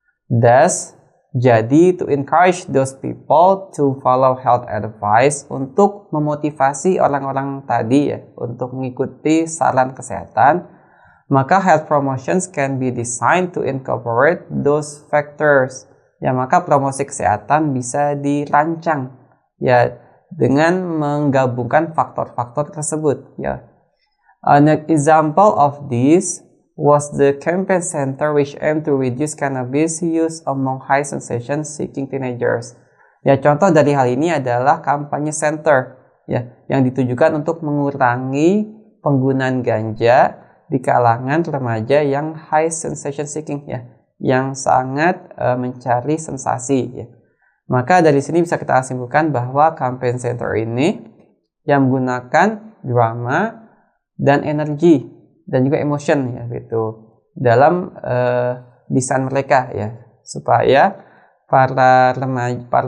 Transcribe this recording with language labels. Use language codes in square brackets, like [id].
[en] Thus, [id] jadi [en] to encourage those people to follow health advice, [id] untuk memotivasi orang-orang tadi ya untuk mengikuti saran kesehatan, maka [en] health promotions can be designed to incorporate those factors. [id] Ya, maka promosi kesehatan bisa dirancang ya dengan menggabungkan faktor-faktor tersebut ya. [en] An example of this was the campaign center which aimed to reduce cannabis use among high sensation seeking teenagers. [id] Ya, contoh dari hal ini adalah kampanye center ya yang ditujukan untuk mengurangi penggunaan ganja di kalangan remaja yang [en] high sensation seeking [id] ya, yang sangat mencari sensasi ya. Maka dari sini bisa kita simpulkan bahwa campaign center ini yang menggunakan drama dan energi dan juga emotion ya gitu dalam desain mereka ya, supaya para remaja,